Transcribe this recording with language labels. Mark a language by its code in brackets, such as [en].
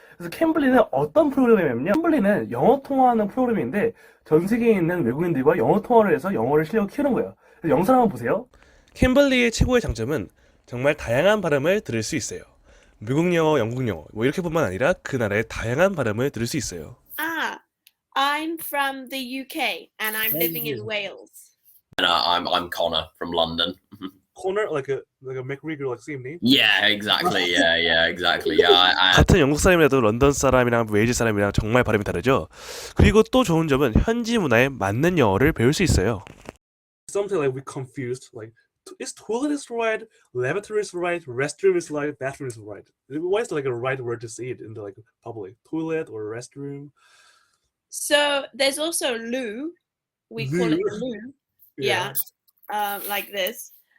[ko] 그래서 캠블리는 어떤 프로그램이냐면요. 캠블리는 영어 통화하는 프로그램인데 전 세계에 있는 외국인들과 영어 통화를 해서 영어를 실력을 키우는 거예요. 그래서 영상 한번 보세요. 캠블리의 최고의 장점은 정말 다양한 발음을 들을 수 있어요. 미국 영어, 영국 영어 뭐 이렇게뿐만 아니라 그 나라의 다양한 발음을 들을 수 있어요. [en] Ah, I'm from the UK and I'm living in Wales. And I'm Connor from London. Corner, like a McRegal, like same name. Yeah, exactly. Yeah, exactly. Yeah, [ko] 같은 영국 사람이라도 런던 사람이랑 웨일즈 사람이랑 정말 발음이 다르죠. 그리고 또 좋은 점은 현지 문화에 맞는 영어를 배울 수 있어요. [en] Something like we confused, like is toilet is right, lavatory is right, restroom is right, bathroom is right. What is like a right word to say it in the like public? Toilet or restroom? So there's also loo. We call it Loo? loo. Yeah. Like this.